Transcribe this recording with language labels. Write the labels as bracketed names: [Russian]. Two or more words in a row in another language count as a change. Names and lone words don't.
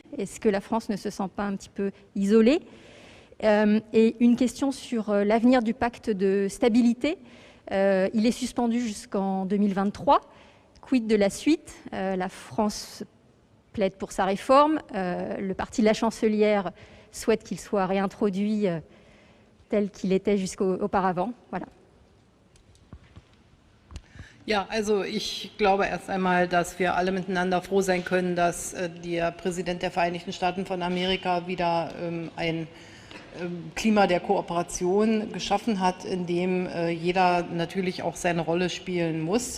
[French] Est-ce que la France ne se sent pas un petit peu isolée? Et une question sur l'avenir du pacte de stabilité. Il est suspendu jusqu'en 2023. Quid de la suite? La France plaide pour sa réforme. Le parti de la chancelière souhaite qu'il soit réintroduit tel qu'il était jusqu'auparavant. Voilà. [German] Ja, also ich glaube erst einmal, dass wir alle miteinander froh sein können, dass der Präsident der Vereinigten Staaten von Amerika wieder ein Klima der Kooperation geschaffen hat, in dem jeder natürlich auch seine Rolle spielen muss.